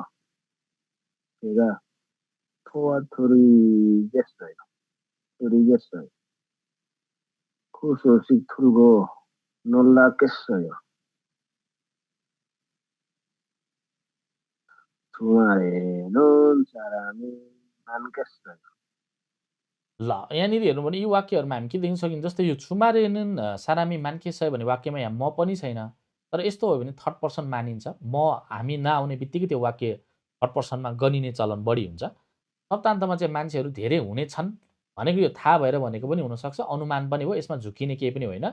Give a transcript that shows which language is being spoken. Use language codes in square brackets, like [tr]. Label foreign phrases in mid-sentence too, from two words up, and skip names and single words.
[ko] 제가 도와드리겠어요. 그 소식 들고 놀랐겠어요. 주말에는 사람이 많겠어요. [ne] ल यहाँनिर हेर्नु भने यी वाक्यहरूमा हामी के देख्न सकिन्छ? जस्तै यो [ko] 주말에는 사람이 많겠어요 [ne] भन्ने वाक्यमा यहाँ म पनि छैन। तर यस्तो हो भने [en] third person [ne] मानिन्छ। हामी नआउने बित्तिकै त्यो वाक्य थर्ड पर्सनमा गनिने चलन बढी हुन्छ। सप्तान्तमा चाहिँ मान्छेहरू धेरै हुनेछन् भनेको यो थाहा भएर भनेको पनि हुनसक्छ, अनुमान पनि हो, यसमा झुकिने केही पनि होइन।